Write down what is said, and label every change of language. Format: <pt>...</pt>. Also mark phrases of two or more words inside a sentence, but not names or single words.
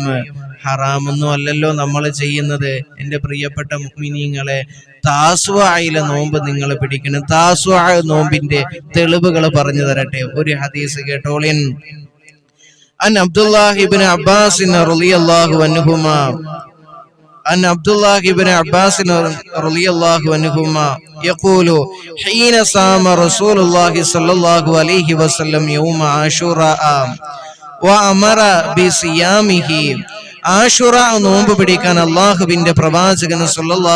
<ml>ഹറാമൊന്നും അല്ലല്ലോ നമ്മൾ ചെയ്യുന്നത്. എൻ്റെ പ്രിയപ്പെട്ട മുഅ്മിനീങ്ങളെ, താസ്വായിലെ നോമ്പ് നിങ്ങൾ പിടിക്കണം. താസ്വാ നോമ്പിന്റെ തെളിവുകൾ പറഞ്ഞു തരട്ടെ. ഒരു ഹദീസ് കേട്ടോളിൻ.</ml> <ar>عن عبد الله بن عباس رضي الله عنهما عن عبد الله بن عباس رضي الله عنهما يقول حين صام رسول الله صلى الله عليه وسلم يوم عاشوراء وأمر بصيامه.</ar> <ml>ആശുറ നോമ്പ് പിടിക്കാൻ അല്ലാഹുവിന്റെ പ്രവാചകൻ സല്ലല്ലാഹു</ml>